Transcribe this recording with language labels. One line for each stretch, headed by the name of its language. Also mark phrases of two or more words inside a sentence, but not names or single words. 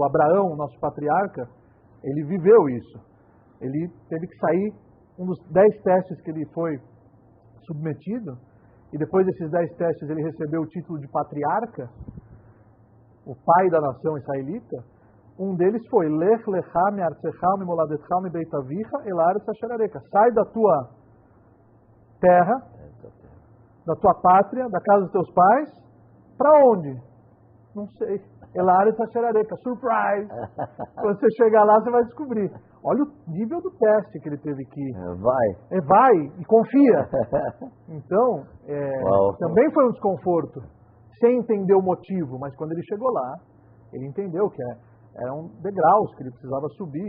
Portuguese: Abraão, nosso patriarca, ele viveu isso. Ele teve que sair, um dos 10 testes que ele foi submetido, e depois desses 10 testes ele recebeu o título de patriarca. o pai da nação israelita, um deles foi
Hebrew: לך לך מארצך ממולדתך מבית אביך אל הארץ אשר אראך.
Portuguese: Sai da tua terra, da tua pátria, da casa dos teus pais, para onde? Não sei.
Hebrew: אל הארץ אשר אראך. Surprise!
Portuguese: Quando você chegar lá, você vai descobrir. Olha o nível do teste que ele teve que... Vai e confia. Então, também foi um desconforto, sem entender o motivo, mas quando ele chegou lá, ele entendeu que eram degraus que ele precisava subir.